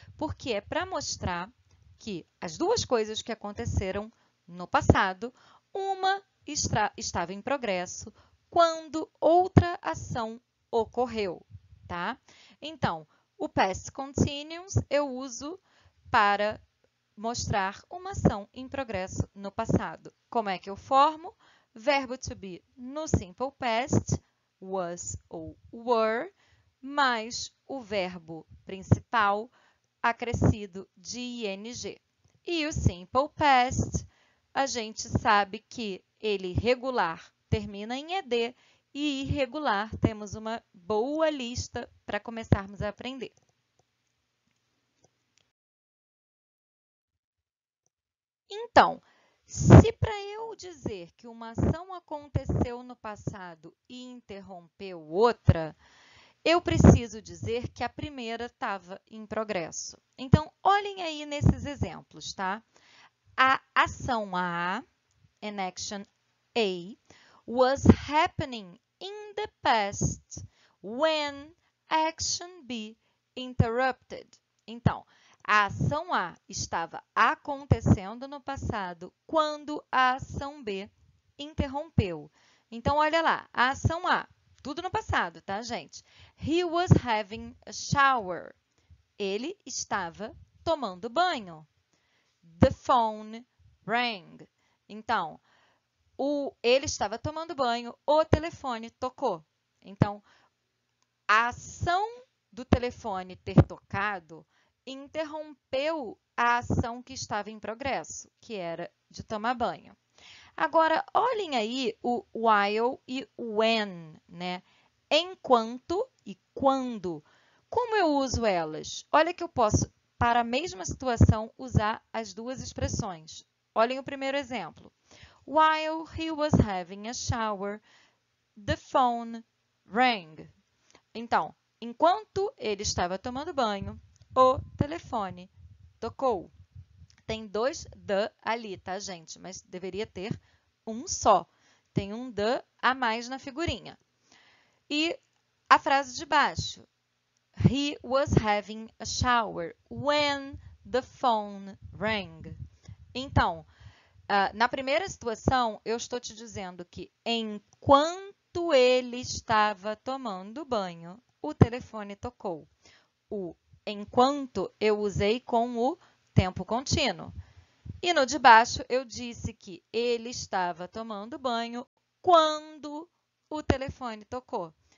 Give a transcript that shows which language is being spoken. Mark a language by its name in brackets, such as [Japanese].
[Portuguese] Porque é para mostrar que as duas coisas que aconteceram no passado, uma estava em progresso quando outra ação ocorreu, tá? Então, o past continuous eu uso para mostrar uma ação em progresso no passado. Como é que eu formo? Verbo to be no simple past, was ou were, mais o verbo principal acrescido de ing. E o simple past, a gente sabe que ele regular termina em ed e irregular temos uma boa lista para começarmos a aprender. Então, se para eu dizer que uma ação aconteceu no passado e interrompeu outra, eu preciso dizer que a primeira estava em progresso. Então, olhem aí nesses exemplos, tá? A ação A, [English] an action A, was happening in the past when action B interrupted. [Portuguese] Então, a ação A estava acontecendo no passado quando a ação B interrompeu. Então, olha lá, a ação A, tudo no passado, tá, gente? [English] He was having a shower. [Portuguese] Ele estava tomando banho. [English] The phone rang. [Portuguese] Então, ele estava tomando banho, o telefone tocou. Então, a ação do telefone ter tocado interrompeu a ação que estava em progresso, que era de tomar banho. Agora, olhem aí o while e o when, né? Enquanto e quando. Como eu uso elas? Olha que eu posso, para a mesma situação, usar as duas expressões. Olhem o primeiro exemplo. [English] While he was having a shower, the phone rang. [Portuguese] Então, enquanto ele estava tomando banho, o telefone tocou. Tem dois the ali, tá, gente? Mas deveria ter um só. Tem um the a mais na figurinha. E a frase de baixo. [English] He was having a shower when the phone rang. [Portuguese] Então, na primeira situação, eu estou te dizendo que enquanto ele estava tomando banho, o telefone tocou. O enquanto eu usei com o tempo contínuo. E no de baixo, eu disse que ele estava tomando banho quando o telefone tocou.